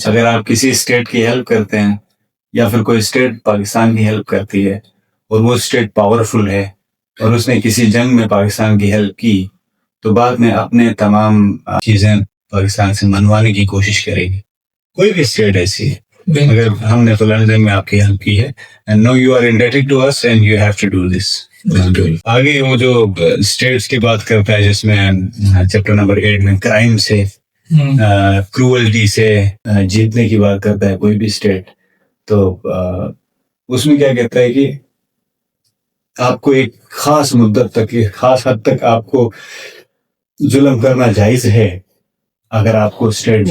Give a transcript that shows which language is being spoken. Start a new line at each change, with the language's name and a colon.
Urdu: اگر آپ کسی اسٹیٹ کی ہیلپ کرتے ہیں، یا پھر کوئی اسٹیٹ پاکستان کی ہیلپ کرتی ہے، اور وہ اسٹیٹ پاورفل ہے، اور اس نے کسی جنگ میں پاکستان کی ہیلپ کی، تو بعد میں اپنے تمام چیزیں پاکستان سے منوانے کی کوشش کرے گی. کوئی بھی اسٹیٹ ایسی ہے. اگر ہم نے فلاں جنگ میں آپ کی ہیلپ کی ہے،
English: and no you are indebted to us and you have to do this.
Urdu: آگے وہ جو اسٹیٹس کی بات کرتا ہے، جس میں چیپٹر نمبر 8 میں کرائم سے، کروئلٹی سے جیتنے کی بات کرتا ہے کوئی بھی اسٹیٹ. تو اس میں کیا کہتا ہے کہ آپ کو ایک خاص مدت تک، ایک خاص حد تک آپ کو ظلم کرنا جائز ہے اگر آپ کو اسٹیٹ.